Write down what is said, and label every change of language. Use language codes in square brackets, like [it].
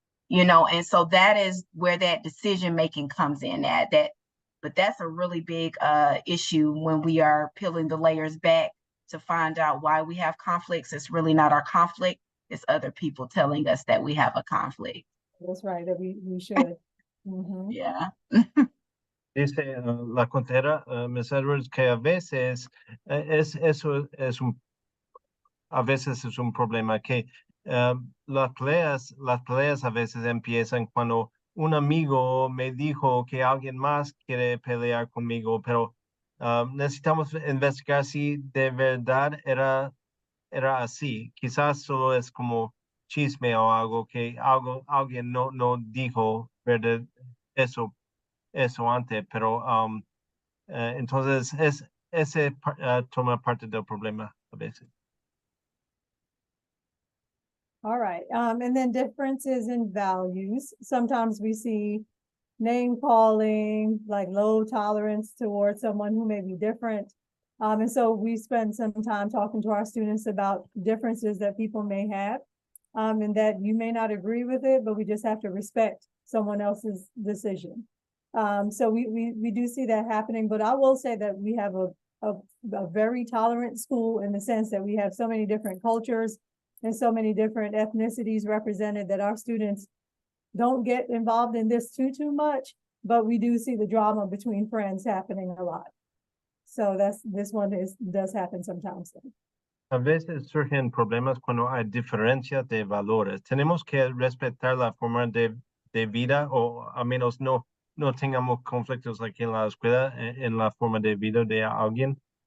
[en] You know, and so that is where that decision making comes in but that's a really big issue when we are peeling the layers back to find out why we have conflicts. It's really not our conflict. It's other people telling us that we have a conflict. That's right, that we should. Yeah. [es] Dice la contera, Ms. Edwards, que a veces eso es un problema, que las peleas a veces empiezan cuando un amigo me dijo que alguien más quiere pelear conmigo, pero necesitamos investigar si de verdad era así. Quizás solo es como chisme o algo que alguien no dijo verdad eso antes, pero entonces ese toma parte del problema a veces. [en] All right, and then differences in values. Sometimes we see name calling, like low tolerance towards someone who may be different. And so we spend some time talking to our students about differences that people may have, and that you may not agree with it, but we just have to respect someone else's decision. So we do see that happening, but I will say that we have a very tolerant school in the sense that we have so many different cultures and so many different ethnicities represented that our students don't get involved in this too much, but we do see the drama between friends happening a lot. So this one does happen sometimes. [es] A veces surgen problemas cuando hay diferencia de valores. Tenemos que respetar la forma de vida, o al menos no tengamos conflictos aquí en la escuela en la forma de vida de alguien.